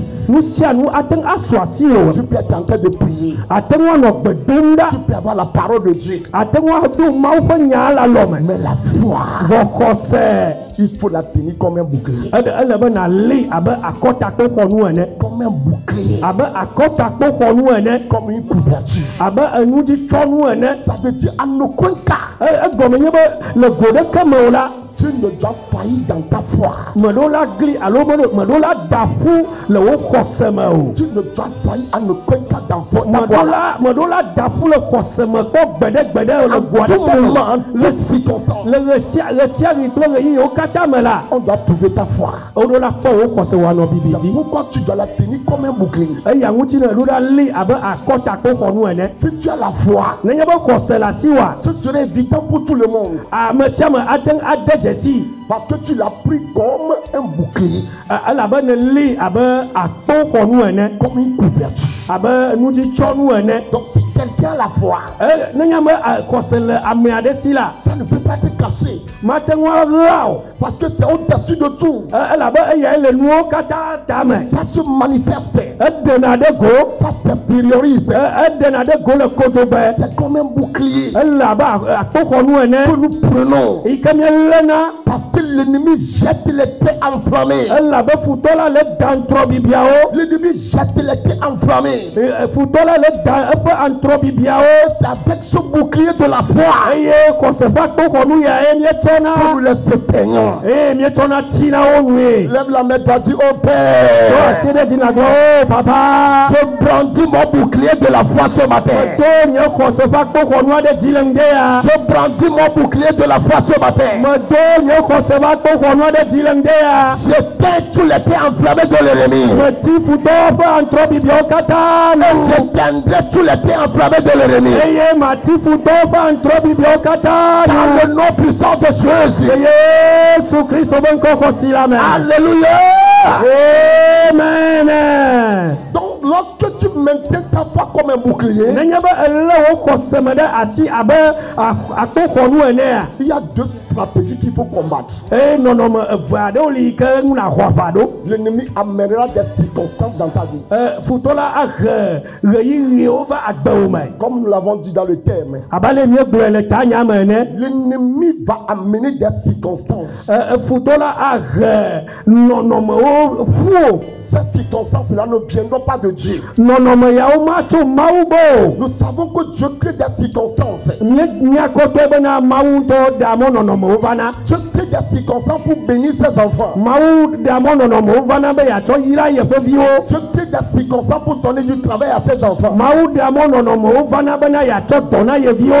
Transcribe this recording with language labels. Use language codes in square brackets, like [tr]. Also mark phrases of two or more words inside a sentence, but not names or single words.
[ee] nu sia nu ate ŋu asɔ asi o [fr] Tu peux être en train de prier. [ee] ate ŋu anɔ gbe dom ɖa [fr] Tu peux avoir la parole de Dieu. [ee] ate ŋu ado mawu ƒe nya le alɔme [fr] Mais la foi, [ee] vɔ xɔse [fr] il faut la tenir comme un bouclier. [ee] ele be nali abe akɔtakpoxɔnu ene [fr] Comme un bouclier. [ee] abe akɔtakpoxɔnu ene [fr] Comme une couverture. [ee] abe enudzitsɔnu ene [fr] Ça veut dire à nos cas, [ee] egɔme nye be le go ɖeke me o la [fr] tu ne dois faillir dans ta foi. [ee] me ɖewo la gli alo me ɖewo la da ƒu le wo xɔse me o [fr] Tu ne dois faillir à nos cas dans [ee] me [fr] ta foi. [ee] ɖewo la da ƒu le xɔse me kpɔ gbeɖegbeɖe le go [fr] À tout [ee] aɖeke [fr] moment, [ee] me [fr] en toutes circonstances, [ee] le ɣe sia ɣi kple ɣeyiɣiwo katã me la [fr] on doit trouver ta foi. [ee] wo ɖo la kpɔ wo xɔse woanɔ bibi [fr] C'est [ee] dzi [fr] pourquoi tu dois la tenir comme un bouclier. [ee] eya ŋuti ne ɖo la li abe akɔtakpoxɔnu ene [fr] Si tu as la foi, [ee] nenye be xɔse le asi wa [fr] ce serait évident pour tout le monde. [ee] ame sia ame ate ŋu ade dzesi [fr] Parce que tu l'as pris comme un bouclier, [ee] elabene li abe akpoxɔnu ene [fr] comme une couverture. [ee] abe nudzitsɔnu ene [fr] Donc si quelqu'un a la foi, [ee] nenye ame xɔse le ame aɖe si la [fr] ça ne peut pas être caché. [ee] mate ŋu aɣla o [fr] Parce que c'est au-dessus de tout. [ee] elabe eyae le nuwo katã tame [fr] Ça se manifeste. [ee] edena ɖe go [fr] Ça s'extériorise. [ee] edena ɖe go le kodzobe [fr] C'est comme un bouclier [ee] ele abe akpoxɔnu ene [fr] que nous prenons. [ee] yi ke mielena [fr] Parce que l'ennemi jette les traits enflammés. [ee] elabe futɔ la le da ntrɔ bibiawo [fr] L'ennemi jette les traits enflammés. [ee] futɔ la le da eƒe antrɔ bibiawo [fr] C'est avec ce bouclier de la foi [ee] eye xɔse ƒe akpoxɔnu ya ye [fr] que nous [ee] mietsɔna [fr] les éteignons. [ee] eye mietsɔna tina wo nue [fr] Lève la main, toi, dis au [ee] do [fr] Père. [ee] asi ɖe dzi na gblɔ o papa [fr] Je brandis mon bouclier de la foi ce matin. [ee] medo nye xɔse ƒe akpoxɔnua ɖe dzi le ŋdɛ ya [fr] Je brandis mon bouclier de la foi ce matin. [ee] medo nye xɔse ƒe akpoxɔnua ɖe dzi le ŋdɛ ya [fr] J'éteins tous les traits enflammés de l'ennemi. [ee] meti futɔwo ƒe antrɔ bibiawo katã [fr] Et [ee] nu [fr] j'éteindrai tous les traits enflammés de l'ennemi. [ee] eye mati futɔwo ƒe antrɔ bibiawo katã [fr] Dans [ee] nu [fr] le nom puissant de Jésus. [ee] le Yesu Kristo ƒe ŋkɔ xɔsi la me [fr] Alléluia. [ee] amen [fr] Donc, lorsque tu maintiens ta foi comme un bouclier, [ee] nenye be ele wo xɔse me ɖe asi abe akpoxɔnu enea [fr] il y a deux stratégies qu'il faut combattre. [ee] eye nɔnɔme eve aɖewo li yi ke ŋu naxɔ aʋa ɖo [fr] L'ennemi amènera des circonstances dans ta vie. [ee] futɔ la ahe ɣeyiɣiwo va agbewo me [fr] Comme nous l'avons dit dans le thème, [ee] abe ale miegblɔe le tanya me ene [fr] l'ennemi va amener des circonstances. [ee] futɔ la ahe nɔnɔmewo ƒuo [fr] Ces circonstances-là ne viendront pas de Dieu. [ee] nɔnɔme yawo matso mawu gbɔ o [fr] Nous savons que Dieu crée des circonstances. [ee] miakɔtɔe bena mawu ŋutɔ ɖea mɔ nɔnɔmewo vana [fr] Dieu crée des circonstances pour bénir ses enfants. [ee] mawu ɖea mɔ nɔnɔmewo vana be yeatsɔ yra yeƒe viwo [fr] Dieu crée des circonstances pour donner du travail à ses enfants. [ee] mawu ɖea mɔ nɔnɔmewo vana bena yeatsɔ dɔ na ye viwo